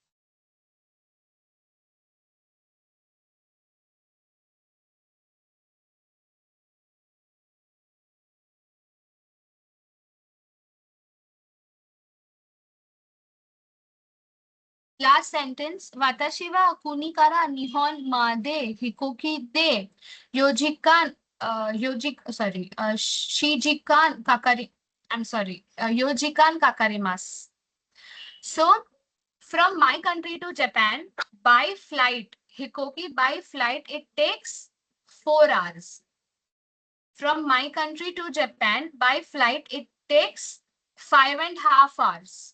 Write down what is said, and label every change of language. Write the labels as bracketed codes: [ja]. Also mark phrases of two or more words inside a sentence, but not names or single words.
[en] Last sentence. [ja] 私は国から日本まで飛行機で四時間四時間かかり. [en] I'm sorry. [ja] 四時間かかります. [en] So from my country to Japan by flight, Hikoki by flight, it takes 4 hours. From my country to Japan by flight, it takes 5.5 hours.